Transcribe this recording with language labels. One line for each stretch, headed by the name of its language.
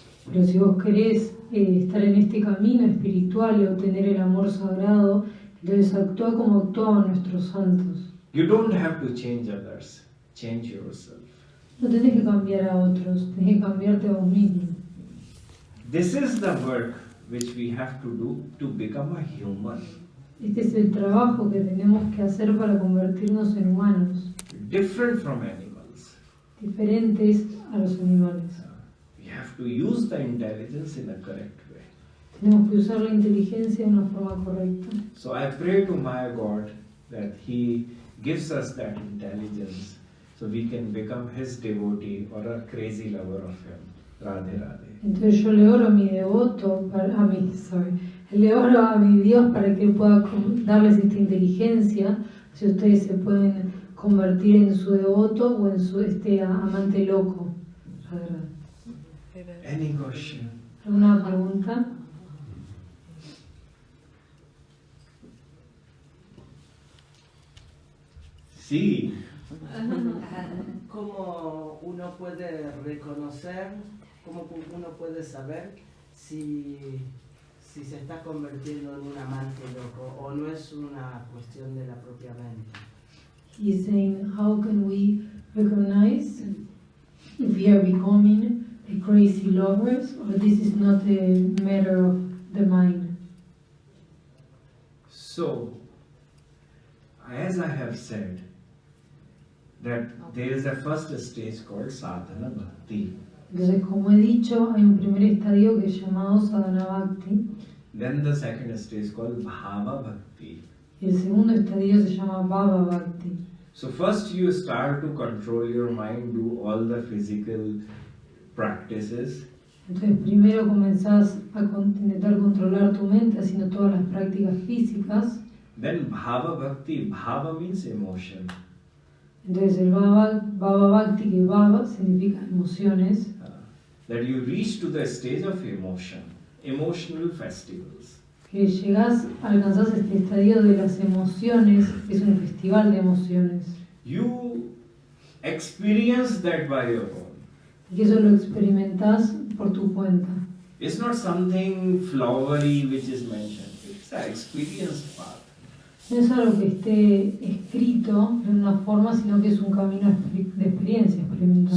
Spanish: Pero si vos querés estar en este camino espiritual y obtener el amor sagrado, entonces actúa como actuaban nuestros santos.
English: You don't have to change others, change yourself.
Spanish: No tenés que cambiar a otros, tenés que cambiarte a vos mismo.
English: This is the work which we have to do to become a human.
Spanish: Este es el trabajo que tenemos que hacer para convertirnos en humanos,
English: Different from animals.
Spanish: diferentes a los animales.
English: We have to use the intelligence in a correct way.
Spanish: Tenemos que usar la inteligencia de una forma correcta.
English: So I pray to my God that He gives us that intelligence so we can become His devotee or a crazy lover of Him.
Hindi: Radhe Radhe.
Spanish: Entonces yo le oro a mi devoto, le oro a mi Dios para que Él pueda darles esta inteligencia, si ustedes se pueden convertir en su devoto o en su amante loco.
English: Any question?
Spanish: ¿Alguna pregunta? Sí. ¿Cómo uno puede reconocer, cómo uno puede saber si se está convirtiendo en un amante loco o no es una cuestión de la propia mente?
English: He's saying, how can we recognize if we are becoming a crazy lovers or this is not a matter of the mind? So, as I have said, that there is a first stage called sadhana bhakti.
Spanish: Entonces, como he dicho, hay un primer estadio que es llamado sadhana bhakti.
English: Then the second stage called bhava bhakti.
Spanish: Y el segundo estadio se llama bhava bhakti.
English: So first you start to control your mind, do all the physical practices.
Spanish: Entonces, primero comenzás a intentar controlar tu mente haciendo todas las prácticas físicas.
English: Then bhava bhakti, bhava means emotion.
Spanish: Entonces, el bhava bhakti, que bhava significa emociones.
English: That you reach to the stage of emotion, emotional festivals.
Spanish: Que alcanzás este estadio de las emociones, que es un festival de emociones.
English: You experience that by your own.
Spanish: Y que eso lo experimentás por tu cuenta.
English: It's not something flowery which is mentioned. It's an experience path.
Spanish: No es algo que esté escrito de una forma, sino que es un camino de experiencia experimental.